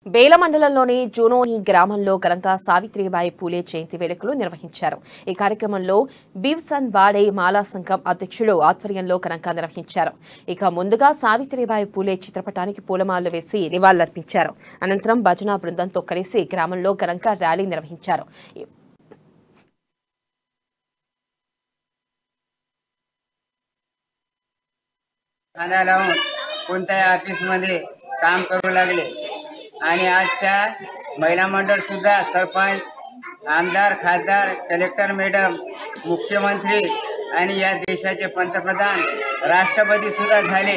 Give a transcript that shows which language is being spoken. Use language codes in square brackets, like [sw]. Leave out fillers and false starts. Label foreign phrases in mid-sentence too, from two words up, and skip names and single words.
[te] బేల మండలంలోని జూనోని గ్రామంలో ఘనంగా సావిత్రిబాయి పూలే జయంతి వేడుకలు నిర్వహించారు। ఈ కార్యక్రమంలో బీవ్సన్ బాడే మాలా సంఘం అధ్యక్షుడు ఆధ్వర్యంలో ఘనంగా నిర్వహించారు। ఇక ముందుగా సావిత్రిబాయి పూలే చిత్రపటానికి పూలమాలలు వేసి నివాళులర్పించారు। అనంతరం భజన బృందంతో కలిసి గ్రామంలో ఘనంగా ర్యాలీ నిర్వహించారు। [mr] कोणत्याही ऑफिसमध्ये काम करू लागले आणि आजच्या महिला मंडळ सुद्धा सरपंच, आमदार, खासदार, [en] collector madam, [mr] मुख्यमंत्री आणि या देशाचे पंतप्रधान, राष्ट्रपती सुद्धा झाले।